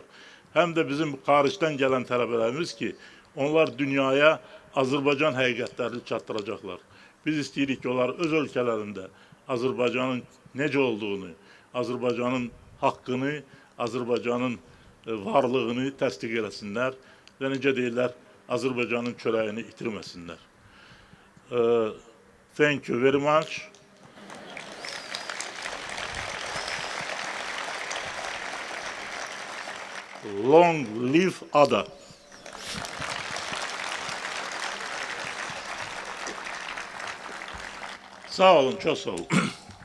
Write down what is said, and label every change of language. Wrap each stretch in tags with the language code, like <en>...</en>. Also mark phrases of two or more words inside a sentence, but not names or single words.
<az>Həm də bizim xaricdən gələn tələbələrimiz ki, onlar dünyaya Azərbaycan həqiqətlərini çatdıracaqlar. Biz istəyirik ki, onlar öz ölkələrində Azərbaycanın necə olduğunu, Azərbaycanın haqqını, Azərbaycanın varlığını təsdiq eləsinlər və necə deyirlər, Azərbaycanın çörəyini itirməsinlər.</az> <en>Thank you very much. Long live Ada.</en> <az>Sağ olun, çok sağ olun.</az>